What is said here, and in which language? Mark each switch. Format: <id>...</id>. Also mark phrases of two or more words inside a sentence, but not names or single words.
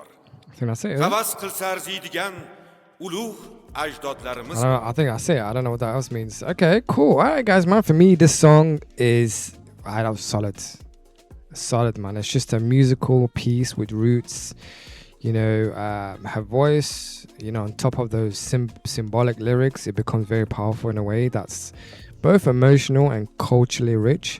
<en>I think that's it. Isn't it?</en> <uz>Havas qilsa arziydigan ulug' ajdodlarimiz bor.</uz> <en>I think that's it. I don't know what that else means. Okay, cool. All right, guys, man. For me, this song is that was solid. Solid, man. It's just a musical piece with roots. You know, her voice, you know, on top of those symbolic lyrics, it becomes very powerful in a way that's both emotional and culturally rich.</en>